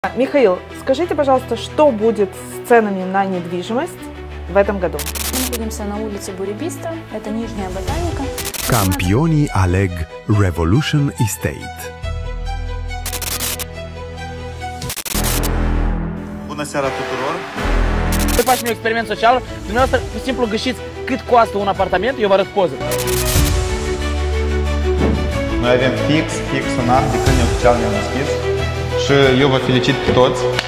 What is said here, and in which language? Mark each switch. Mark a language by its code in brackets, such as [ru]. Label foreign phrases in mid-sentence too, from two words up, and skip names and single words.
[ru] Михаил, скажите, пожалуйста, что будет с ценами на недвижимость в этом году? Мы находимся на улице Буребиста, это Нижняя Ботаника. [ro] Campionii aleg Revolution Estate. Bună seara tuturor! Să facem un experiment social, dumneavoastră simplu găsiți cât costă un apartament, eu vă arăt poză. Noi avem fix un an de când neoficial ne-am deschis și eu vă felicit pe toți.